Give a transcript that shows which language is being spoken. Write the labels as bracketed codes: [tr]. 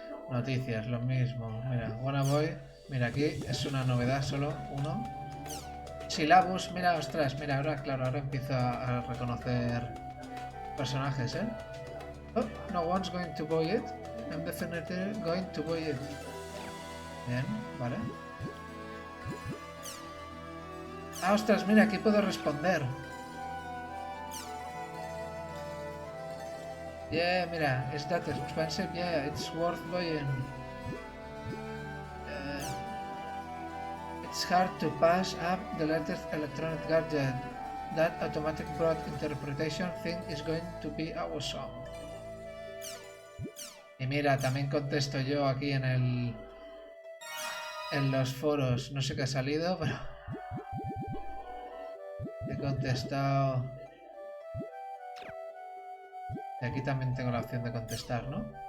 [es] Noticias, lo mismo. Mira, Wanna Boy. Mira, aquí es una novedad, solo uno. Syllabus, mira, ostras, mira, ahora, claro, ahora empiezo a reconocer personajes, ¿eh? [en] Oh, no one's going to buy it. I'm definitely going to buy it. [es] Bien, vale. Ah, ostras, mira, aquí puedo responder. [en] Yeah, mira, is that expensive? Yeah, it's worth buying. It's hard to pass up the latest electronic gadget. That automatic broad interpretation thing is going to be awesome. [es] Y mira, también contesto yo aquí en los foros. No sé qué ha salido, pero he contestado. Y aquí también tengo la opción de contestar, ¿no?